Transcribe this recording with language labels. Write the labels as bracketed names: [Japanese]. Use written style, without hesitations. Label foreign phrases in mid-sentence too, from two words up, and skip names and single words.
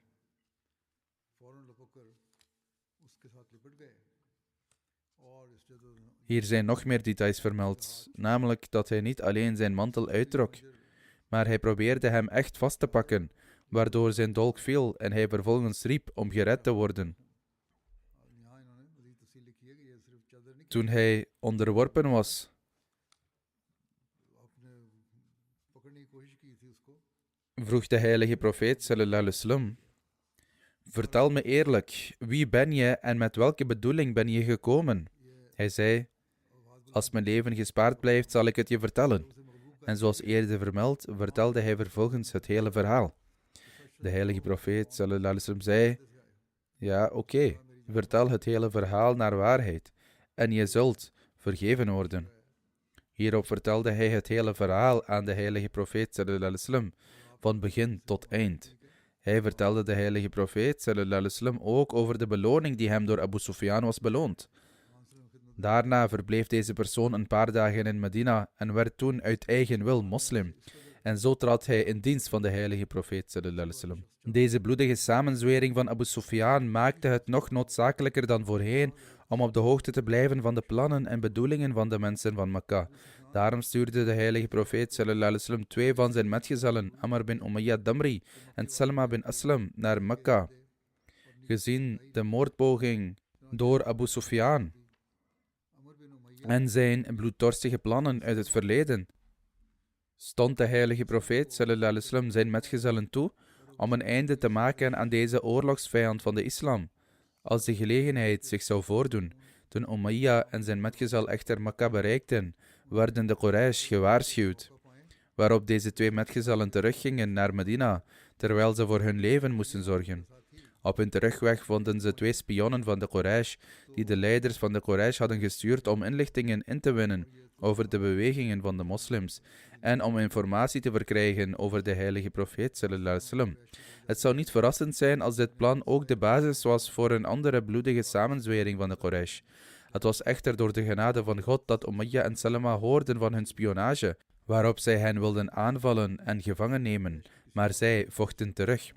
[Dutch] Hier zijn nog meer details vermeld, namelijk dat hij niet alleen zijn mantel uittrok, maar hij probeerde hem echt vast te pakken, waardoor zijn dolk viel en hij vervolgens riep om gered te worden. Toen hij onderworpen was, vroeg de heilige profeet [Arabic] صلى الله عليه وسلم: [Dutch] vertel me eerlijk, wie ben je en met welke bedoeling ben je gekomen? Hij zei: als mijn leven gespaard blijft, zal ik het je vertellen. En zoals eerder vermeld, vertelde hij vervolgens het hele verhaal. De heilige profeet [Arabic] صلى الله عليه وسلم [Dutch] zei: ja, oké, vertel het hele verhaal naar waarheid en je zult vergeven worden. Hierop vertelde hij het hele verhaal aan de heilige profeet [Arabic] صلى الله عليه وسلم, [Dutch] van begin tot eind. Hij vertelde de heilige profeet [Arabic] صلى الله عليه وسلم [Dutch] ook over de beloning die hem door Abu Sufyan was beloond. Daarna verbleef deze persoon een paar dagen in Medina en werd toen uit eigen wil moslim. En zo trad hij in dienst van de heilige profeet [Arabic] صلى الله عليه وسلم. [Dutch] Deze bloedige samenzwering van Abu Sufyan maakte het nog noodzakelijker dan voorheen om op de hoogte te blijven van de plannen en bedoelingen van de mensen van Mekka. Daarom stuurde de heilige profeet [Arabic] صلى الله عليه وسلم [Dutch] 2 van zijn metgezellen, Amr bin Umayya Damri en Salma bin Aslam, naar Mekka, gezien de moordpoging door Abu Sufyan en zijn bloeddorstige plannen uit het verleden. Stond de heilige profeet [Arabic] صلى الله عليه وسلم [Dutch] zijn metgezellen toe om een einde te maken aan deze oorlogsvijand van de islam, als de gelegenheid zich zou voordoen. Toen Umayya en zijn metgezel echter Mekka bereikten, werden de Quraysh gewaarschuwd, waarop deze 2 metgezellen teruggingen naar Medina, terwijl ze voor hun leven moesten zorgen. Op hun terugweg vonden ze 2 spionnen van de Quraysh, die de leiders van de Quraysh hadden gestuurd om inlichtingen in te winnen over de bewegingen van de moslims en om informatie te verkrijgen over de heilige profeet [Arabic] صلى الله عليه وسلم. [Dutch] Het zou niet verrassend zijn als dit plan ook de basis was voor een andere bloedige samenzwering van de Quraysh. Het was echter door de genade van God dat Umayya en Salma hoorden van hun spionage, waarop zij hen wilden aanvallen en gevangen nemen, maar zij vochten terug.